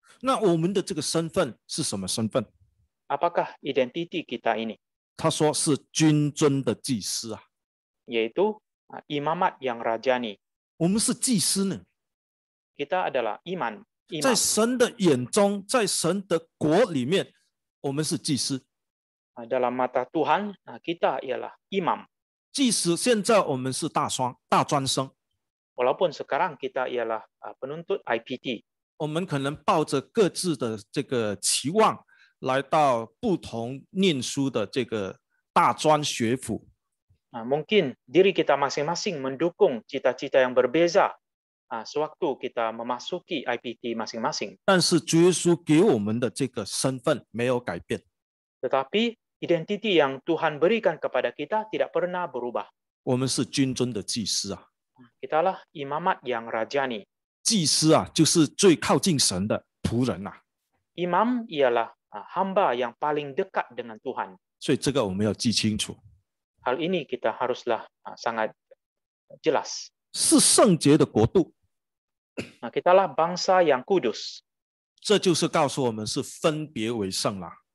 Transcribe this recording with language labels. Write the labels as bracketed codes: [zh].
[zh] 那我们的这个身份是什么身份？ [ms] Apakah identiti kita ini? [zh] 他说是君尊的祭司。 [ms] Yaitu imamat yang rajani. [zh] 我们是祭司呢。 [ms] Kita adalah imam. [zh] 在神的眼中，在神的国里面，我们是祭司。 [ms] Dalam mata Tuhan, kita ialah imam. [zh] 即使现在我们是大专生， [ms] Walaupun sekarang kita ialah penuntut IPT. [zh] 我们可能抱着各自的这个期望，来到不同念书的这个大专学府。 [ms] Mungkin diri kita masing-masing mendukung cita-cita yang berbeza sewaktu kita memasuki IPT masing-masing. [zh] 但是主耶稣给我们的这个身份没有改变。 [ms] Tetapi identiti yang Tuhan berikan kepada kita tidak pernah berubah. [zh] 我们是君尊的祭司啊， [ms] Kitalah imamat yang rajani. [zh] 祭司啊，就是最靠近神的仆人啊。 [ms] Imam ialah hamba yang paling dekat dengan Tuhan. [zh] 所以这个我们要记清楚， [ms] Hal ini kita haruslah sangat jelas. [zh] 是圣洁的国度， [ms] Kitalah bangsa yang kudus. [zh] 这就是告诉我们是分别为圣啦。